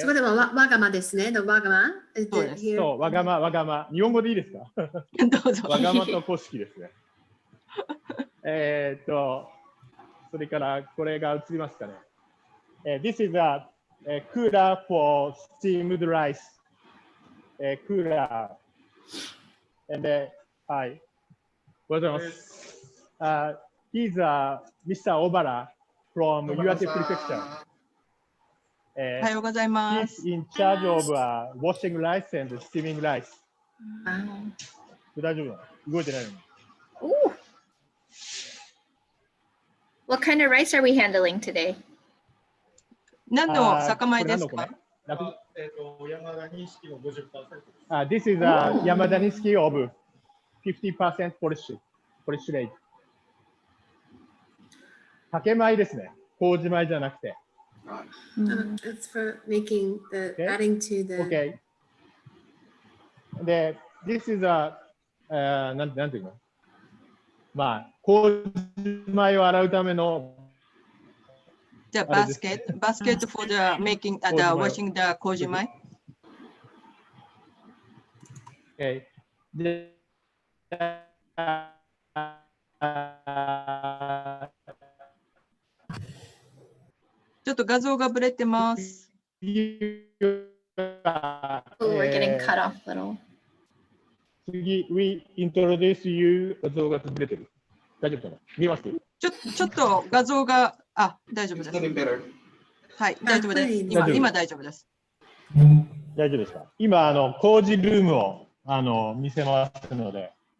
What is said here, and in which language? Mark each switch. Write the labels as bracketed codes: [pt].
[ja] そこでもわがまですね。The わがま。そうです。そう、わがま。日本語でいいですか？どうぞ。わがまと古式ですね。それからこれが映りますかね。 [en] This is a cooler for steamed rice. Cooler. And [ja] はい。おはようございます。 [en] He's Mr. Obara from Iwate Prefecture. [ja] おはようございます。 [en] He's in charge of washing rice and steaming rice. [ja] 大丈夫だ。動いてないのに。 Ooh. [en] What kind of rice are we handling today? [ja] 何の酒米ですか？山田錦の 50%。 [en] This is Yamada Niski of 50% polish rate. [ja] 竹米ですね。麹米じゃなくて。 [en] It's for making the adding to the. Okay. [ja] で、 [en] this is [ja] なんていうの？まあ、麹米を洗うための。 [en] The basket for the making the washing the 麹米。 Okay. で、 [ja] ちょっと画像がブレてます。 [en] Oh, we're getting cut off a little. [ja] 次、 [en] we introduce you [ja] 画像がブレてる。大丈夫かな？見ます？ちょっと画像が、大丈夫です。はい、大丈夫です。今大丈夫です。大丈夫ですか？今、工事ルームを見せますので。